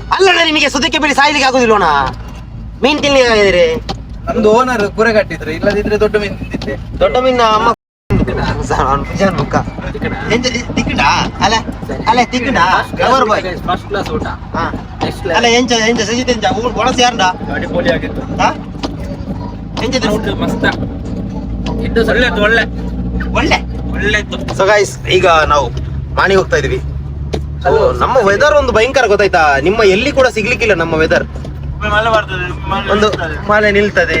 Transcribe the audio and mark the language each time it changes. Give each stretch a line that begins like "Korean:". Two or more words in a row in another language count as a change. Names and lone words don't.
Kannada: ಅಲ್ಲ ನಿಮಗೆ ಸುದಕ್ಕೆ ಬೇಡಿ ಸಾಯ್ಲಿಕ್ಕೆ ಆಗುದಿಲ್ಲೋಣ, ಮೀನ್ ತಿನ್ಲಿಕ್ಕೆ ಆಗಿದ್ರೆ. ನಮ್ದು ಓನರ್ ಕುರೆ ಕಟ್ಟಿದ್ರು, ಇಲ್ಲದಿದ್ರೆ ದೊಡ್ಡ ಮೀನ್ ತಿಂತಿದ್ದೆ. ದೊಡ್ಡ ಮೀನ್ ಅಮ್ಮ
English: first class
Kannada: ಊಟ.
Tulu: ಅಲ್ಲ ಎಂಚ ಎಂಚ ಸಜಿತ ಎಂಚ ಒಣಸಿ ಯಾರ್ಡ
Kannada: ಅಡಿಪೊಲಿ ಆಗಿತ್ತು. ಮಸ್ತ ಇದ್ದು ಒಳ್ಳೆದು, ಒಳ್ಳೆ ಒಳ್ಳೆ ಒಳ್ಳೆದು. ಸೊ ಗೈಸ್ ಈಗ ನಾವು ಮಾಣಿ ಹೋಗ್ತಾ ಇದೀವಿ. ನಮ್ಮ ವೆದರ್ ಒಂದು ಭಯಂಕರ ಗೊತ್ತಾಯ್ತಾ, ನಿಮ್ಮ ಎಲ್ಲಿ ಕೂಡ ಸಿಗ್ಲಿಕ್ಕಿಲ್ಲ ನಮ್ಮ ವೆದರ್. ಒಂದು ಮಳೆ ನಿಲ್ತದೆ,